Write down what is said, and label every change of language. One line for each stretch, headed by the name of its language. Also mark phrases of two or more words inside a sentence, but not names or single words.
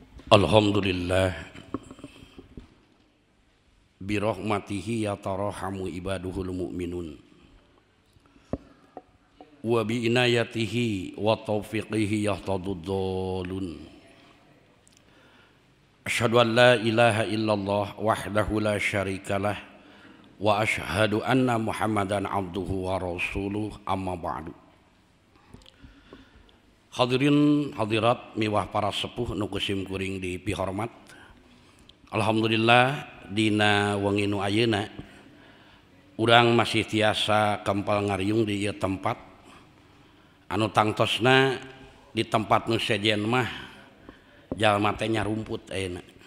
Arabic: الحمد لله برحمته يتراحم عباده المؤمنون وبعنايته وتوفيقه يهتدي الضالون. أشهد أن لا إله إلا الله وحده لا شريك له وأشهد أن محمدا عبده ورسوله، أما بعد. حاضرين حاضرات
Sundanese: miwah para sepuh nu kusim kuring di pihormat. Alhamdulillah dina wengi nu ayeuna urang masih tiasa kempal ngariung di ieu tempat anu tangtosna di tempat nu sejen mah jalma teh nyarumput ayeuna.